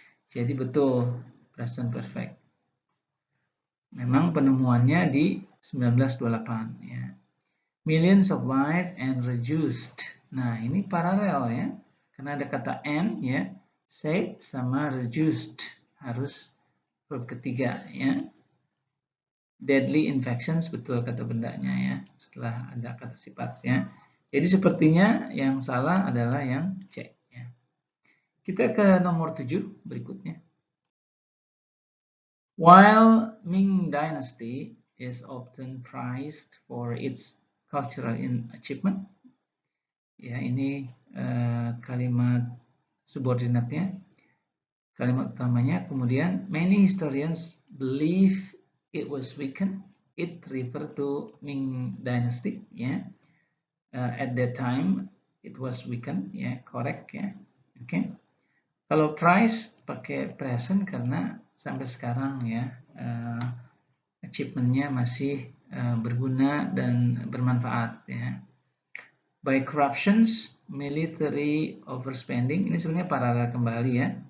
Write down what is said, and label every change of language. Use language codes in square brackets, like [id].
[id] Jadi betul present perfect. Memang penemuannya di 1928 ya. [en] Millions of lives and reduced. [id] Nah, ini paralel ya. Karena ada kata and ya. Save sama reduced. Harus verb ketiga ya. [en] Deadly infections, [id] betul kata bendanya ya. Setelah ada kata sifat ya. Jadi sepertinya yang salah adalah yang C ya. Kita ke nomor 7 berikutnya. [en] While Ming Dynasty is often prized for its cultural achievement, [id] ya ini kalimat subordinatnya, kalimat utamanya. Kemudian [en] many historians believe it was weakened. It refer to Ming Dynasty ya. At that time it was weakened ya, correct ya. [id] Oke. Kalau prize pakai present karena sampai sekarang ya achievementnya masih berguna dan bermanfaat ya. [en] By corruptions, military overspending, [id] ini sebenarnya paralel kembali ya.